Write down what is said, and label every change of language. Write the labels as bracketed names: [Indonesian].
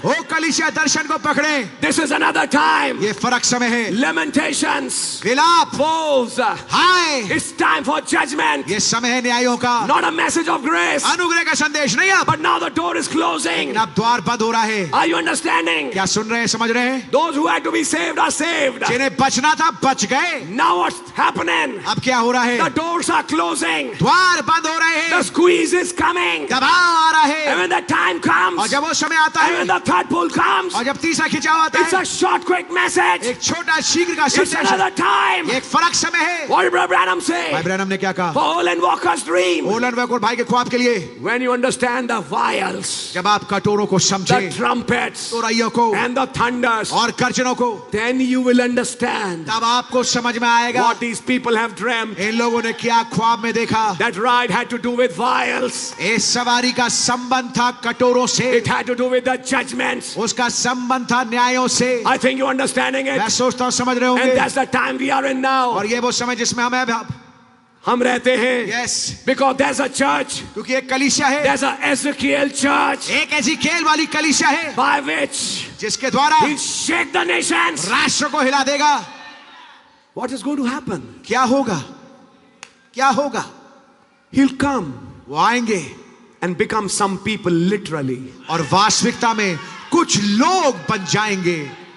[Hindi] ओ कलीसिया दर्शन को पकड़े, [English] This is another time. [Hindi] ये फर्क समय है। [English] Lamentations, [Hindi] विलाप, [English] woes. [Hindi] Hi, [English] It's time for judgment. [Hindi] ये समय है न्यायों का, [English] Not a message of grace. [Hindi] अनुग्रह का संदेश नहीं अब। [English] But now the door is closing. [Hindi] अब द्वार बंद हो रहा है। [English] Are you understanding? [Hindi] क्या सुन रहे हैं, समझ रहे हैं? [English] Those who had to be saved are saved. [Hindi] जिन्हें बचना था बच गए। [English] Now what's happening? [Hindi] अब क्या हो रहा है? [English] The doors are closing. [Hindi] द्वार बंद हो रहे [English] The [Hindi] हैं, [English] squeeze is coming. [Hindi] दबाव आ रहा [English] And [Hindi] है, [English] when the time comes, [Hindi] और जब वो समय आता [English] and when [Hindi] है, [English] the third pull comes, [Hindi] और जब तीसरा खिंचाव आता [English] it's [Hindi] है, [English] a short, quick message. [Hindi] एक छोटा शीघ्र का [English] It's [Hindi] संदेश है। [English] another time. [Hindi] ये एक फर्क समय है। [English] What did Brother Branham [Hindi] भाई [English] say? [Hindi] ब्रैनम ने क्या कहा? [English] For Olin Walker's dream. [Hindi] ओलन वैकुर भाई के ख्वाब के लिए, [English] When you understand the vials, [Hindi] जब आप कटोरों को [English] the [Hindi] समझे, [English] trumpets, [Hindi] तोरइयों को [English] and the thunders, [Hindi] और गर्जनों को, [English] then you will understand [Hindi] तब आपको समझ में आएगा [English] what these people have dreamt. [Hindi] इन लोगों ने क्या ख्वाब में देखा। [English] That ride had to do with vials. [Hindi] इस सवारी का संबंध था कटोरों से, [English] It had to do with the judgments. [Hindi] उसका संबंध था न्यायों से। [English] I think you're understanding [Hindi] मैं [English] it. [Hindi] सोचता हूँ समझ रहे [English] And [Hindi] होंगे, [English] that's the time we are in now. [Hindi] और ये वो समय जिसमें हम रहते हैं. [English] Yes, Because there's a church. [Hindi] क्योंकि एक कलीसिया है, [English] There's a Ezekiel church [Hindi] एक एजिकेल वाली कलीसिया है, [English] by which [Hindi] जिसके द्वारा [English] he'll shake the nations. [Hindi] राष्ट्र को हिला देगा। [English] What is going to happen? [Hindi] क्या होगा? क्या होगा? [English] He'll come [Hindi] वो आएंगे [English] and become some people literally. [Hindi] और वास्तविकता में कुछ लोग बन जाएंगे,